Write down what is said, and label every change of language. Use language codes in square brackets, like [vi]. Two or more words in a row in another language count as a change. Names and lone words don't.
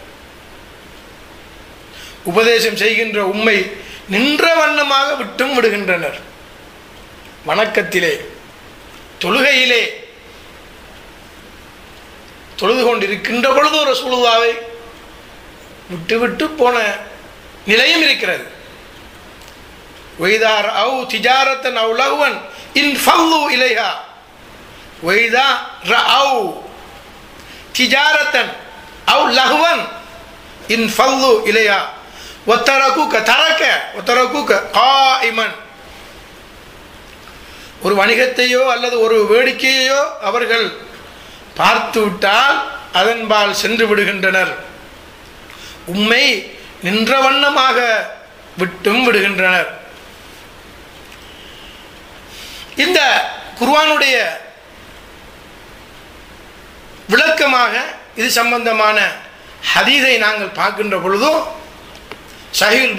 [ta] உபதேசம் செய்கின்ற உம்மை நின்ற வண்ணமாக விட்டும் விடுகின்றனர். வணக்கத்திலே, தொழுகையிலே தொழுது கொண்டிருக்கின்ற பொழுது ரசூலுல்லாவை விட்டு போன நிலையும் இருக்கிறது. [ar] وَإِذَا رَأَوْا تِجَارَةً أَوْ لَهْوًا انفَضُّوا إِلَيْهَا وَإِذَا رَأَوْا تِجَارَةً أَوْ لَهْوًا انفَضُّوا إِلَيْهَا وَتَرَكُوكَ قَائِمًا. [ta] ஒரு வணிகத்தையோ அல்லது ஒரு வேடிக்கையோ அவர்கள் பார்த்து விட்டால் அதன்பால் சென்று விடுகின்றனர். உம்மை நின்ற வண்ணமாக விட்டும் விடுகின்றனர். இந்த குர்ஆனுடைய விளக்கமாக இது சம்பந்தமான ஹதீஸை நாங்கள் பார்க்கின்ற பொழுது சஹீஹுல்